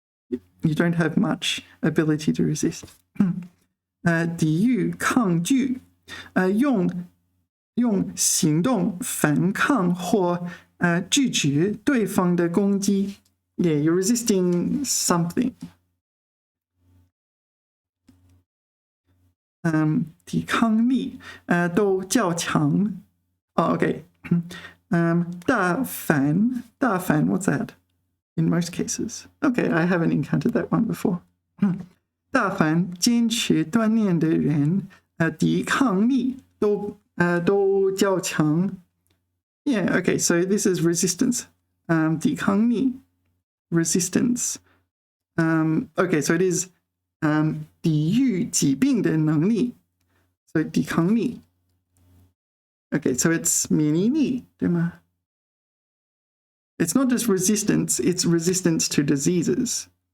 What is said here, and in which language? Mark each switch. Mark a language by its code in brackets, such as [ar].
[en] You don't have much ability to resist. [zh] 抵御抗拒用行动反抗或拒绝对方的攻击。 [en] Yeah, you're resisting something. [zh] 抵抗力都较强。Okay. [en] 大反 what's that? In most cases. Okay, I haven't encountered that one before. [zh] 大凡坚持锻炼的人抵抗力都较强。 [en] Yeah, okay, so this is resistance. [zh] 抵抗力 resistance. [en] Okay, so it is [zh] 抵御疾病的能力。 [en] So 抵抗力。 Okay, so it's [zh] 免疫力，对吗？ [en] It's not just resistance, it's resistance to diseases.